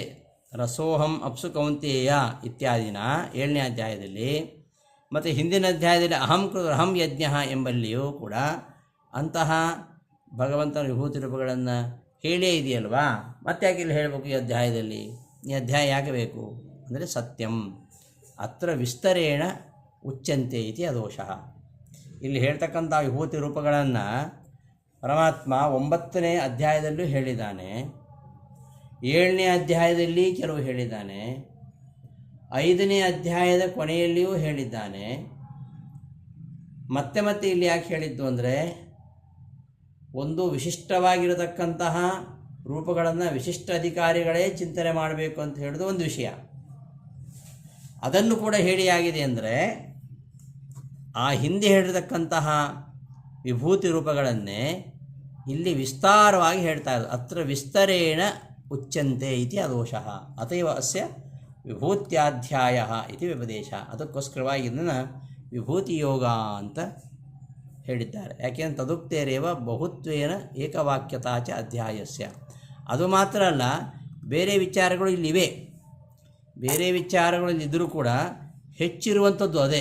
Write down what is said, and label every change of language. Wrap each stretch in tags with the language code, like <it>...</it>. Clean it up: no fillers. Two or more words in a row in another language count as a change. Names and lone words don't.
<sa>ರಸೋಹಂ ಅಪ್ಸು ಕೌಂತೇಯ</sa> <kn>ಇತ್ಯಾದಿನ 7ನೇ ಅಧ್ಯಾಯದಲ್ಲಿ, ಮತ್ತು ಹಿಂದಿನ ಅಧ್ಯಾಯದಲ್ಲಿ</kn> <sa>ಅಹಂ ಯಜ್ಞ</sa> <kn>ಎಂಬಲ್ಲಿಯೂ ಕೂಡ ಅಂತಹ ಭಗವಂತನ ವಿಭೂತಿ ರೂಪಗಳನ್ನು ಹೇಳೇ ಇದೆಯಲ್ವಾ, ಮತ್ತೆ ಯಾಕೆ ಇಲ್ಲಿ ಹೇಳಬೇಕು ಈ ಅಧ್ಯಾಯದಲ್ಲಿ? ಈ ಅಧ್ಯಾಯ ಯಾಕೆ ಬೇಕು ಅಂದರೆ</kn> <sa>ಸತ್ಯಂ ಅತ್ರ ವಿಸ್ತರೇಣ ಉಚ್ಯಂತೆ ಇತಿ ಅದೋಷಃ.</sa> <kn>ಇಲ್ಲಿ ಹೇಳ್ತಕ್ಕಂಥ ವಿಭೂತಿ ರೂಪಗಳನ್ನು ಪರಮಾತ್ಮ 9ನೇ ಅಧ್ಯಾಯದಲ್ಲೂ ಹೇಳಿದ್ದಾನೆ, 7ನೇ ಅಧ್ಯಾಯದಲ್ಲಿ ಕೆಲವು ಹೇಳಿದ್ದಾನೆ, 5ನೇ ಅಧ್ಯಾಯದ ಕೊನೆಯಲ್ಲಿಯೂ ಹೇಳಿದ್ದಾನೆ. ಮತ್ತೆ ಮತ್ತೆ ಇಲ್ಲಿ ಯಾಕೆ ಹೇಳಿದ್ದು ಅಂದರೆ, ಒಂದು ವಿಶಿಷ್ಟವಾಗಿರತಕ್ಕಂತಹ ರೂಪಗಳನ್ನು ವಿಶಿಷ್ಟ ಅಧಿಕಾರಿಗಳೇ ಚಿಂತನೆ ಮಾಡಬೇಕು ಅಂತ ಹೇಳಿದು ಒಂದು ವಿಷಯ. ಅದನ್ನು ಕೂಡ ಹೇಳಿಯಾಗಿದೆ ಅಂದರೆ ಆ ಹಿಂದೆ ಹೇಳಿರತಕ್ಕಂತಹ ವಿಭೂತಿ ರೂಪಗಳನ್ನೇ ಇಲ್ಲಿ ವಿಸ್ತಾರವಾಗಿ ಹೇಳ್ತಾ ಇರೋದು.</kn> <sa>ಅತ್ರ ವಿಸ್ತರೇಣ ಉಚ್ಯಂತೆ ಇತಿ ಅದೋಷಃ ಅತೈವ ಅಸ್ಯ ವಿಭೂತ್ಯಾಧ್ಯಾಯ ಇತಿ ವ್ಯಪದೇಶ.</sa> <kn>ಅದಕ್ಕೋಸ್ಕರವಾಗಿ ಇದನ್ನು ವಿಭೂತಿ ಯೋಗ ಅಂತ ಹೇಳಿದ್ದಾರೆ.</kn> <sa>ಯಾಕೆಂದ್ರೆ ತದುಕ್ತೇರೇವ ಬಹುತ್ವೇನ ಏಕವಾಕ್ಯತಾಚ ಅಧ್ಯಾಯಸ್ಯ.</sa> <kn>ಅದು ಮಾತ್ರ ಅಲ್ಲ, ಬೇರೆ ವಿಚಾರಗಳು ಇಲ್ಲಿವೆ. ಬೇರೆ ವಿಚಾರಗಳು ಇದ್ದರೂ ಕೂಡ ಹೆಚ್ಚಿರುವಂಥದ್ದು ಅದೇ.</kn>